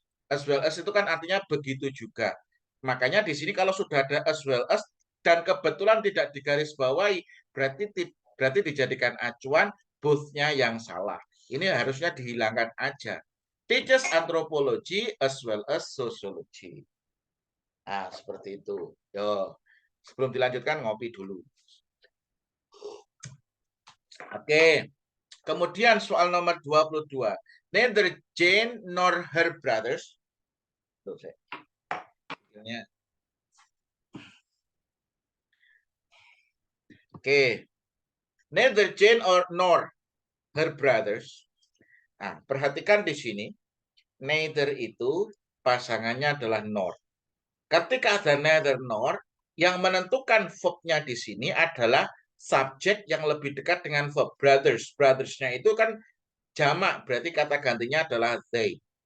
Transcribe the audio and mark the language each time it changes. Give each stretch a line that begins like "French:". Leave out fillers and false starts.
Indonesian: As well as itu kan artinya begitu juga. Makanya di sini kalau sudah ada as well as dan kebetulan tidak digarisbawahi, berarti dijadikan acuan both-nya yang salah. Ini harusnya dihilangkan aja.
English: Teaches anthropology as well as sociology.
Indonesian: Nah, seperti itu. Yo, sebelum dilanjutkan ngopi dulu. Oke. Kemudian soal nomor 22.
English: Neither Jane nor her brothers. Oke. Neither Jane or nor her brothers.
Indonesian: Nah, perhatikan di sini. Neither itu pasangannya adalah nor. Ketika ada neither nor, yang menentukan verb-nya di sini adalah subjek yang lebih dekat dengan verb. Brothers. Brothers-nya itu kan jamak, berarti kata gantinya adalah they.